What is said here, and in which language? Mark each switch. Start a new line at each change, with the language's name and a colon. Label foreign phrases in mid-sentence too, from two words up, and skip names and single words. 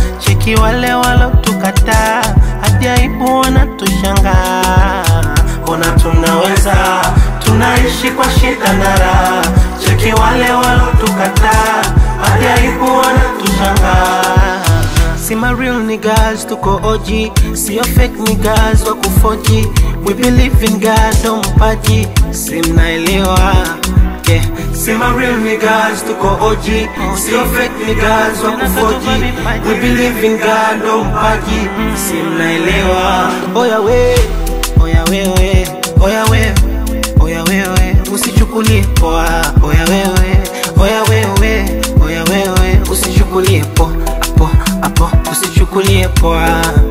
Swahili: Cheki wale walotukataa, hadi aibu wanatushangaa. Mbona tunaweza, tunaishi kwa shida na raha. Cheki wale walotukataa, hadi aibu wanatushangaa. Si ma
English: real niggas,
Swahili: tuko O G. Sio
English: fake niggas
Swahili: wa kufoji.
English: We believe in God, don't party.
Swahili: Si mnaelewa? Yeah. Si ma
English: real niggas,
Swahili: tuko O G. Sio
English: fake niggas
Swahili: wa kufoji.
English: We believe in God, don't party.
Swahili: Si mnaelewa? Oya we, oya wewe, oya wewe, oya wewe, usichukulie poa. Oya wewe, oya wewe, oya wewe, usichukulie poa. Apo, apo, usichukulie poa.